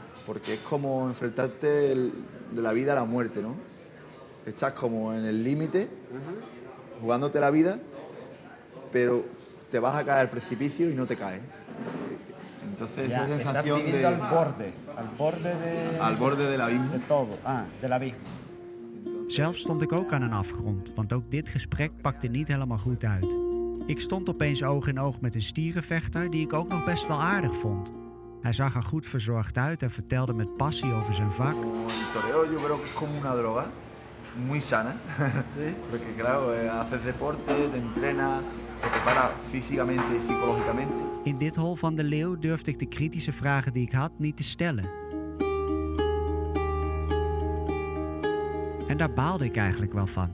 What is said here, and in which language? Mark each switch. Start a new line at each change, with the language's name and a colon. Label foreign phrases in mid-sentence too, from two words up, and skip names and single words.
Spanish: Porque es como enfrentarte de la vida a la muerte, ¿no? Estás como en el límite, jugándote la vida, pero te vas a caer al precipicio y no te caes. Entonces Ya, esa sensación estás viviendo al borde del abismo. De todo, del abismo.
Dutch: Zelf stond ik ook aan een afgrond, want ook dit gesprek pakte niet helemaal goed uit. Ik stond opeens oog in oog met een stierenvechter die ik ook nog best wel aardig vond. Hij zag er goed verzorgd uit en vertelde met passie over zijn vak.
Spanish: El toreo yo creo que es como una droga, muy sana, porque claro, haces deporte, te entrenas, te prepara físicamente y psicológicamente.
Dutch: In dit hol van de leeuw durfde ik de kritische vragen die ik had niet te stellen. En daar baalde ik eigenlijk wel van.